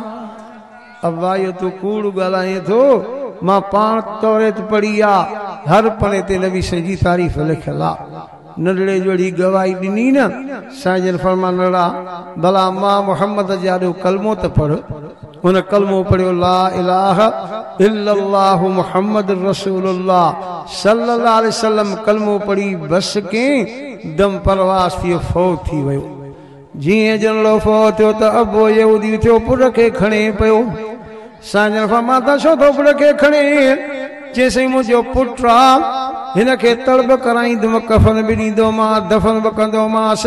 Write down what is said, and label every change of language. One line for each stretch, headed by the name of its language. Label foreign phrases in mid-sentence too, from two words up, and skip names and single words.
Sindhi: अब्बा इहो तूं कूड़ ॻाल्हाए थो मां पाण तौरेत पढ़ी आहे हर पने ते नबी साईं जी तारीफ़ लिखियल आहे। नंढड़े जोड़ी गवाही ॾिनी न साईं जन फरमानड़ा भला मां मोहम्मद जे आॾो कलमो त पढ़। उन कलमो पढ़ियो
Arabic: لا إله إلا الله محمد رسول الله صلى الله عليه وسلم
Sindhi: कलमो पढ़ी बस के दम परवास थी फौत थी वियो। जीअं जनड़ो फौत थियो त अबो यहूदी थियो पुट खे खणे पियो। साईं जन फरमाता छो थो पुट खे खणे चेसई मुंहिंजो पुट आहे हिन खे तड़ब कराईंदुमि कफन बि ॾींदोमांसि दफ़न बि कंदोमांसि।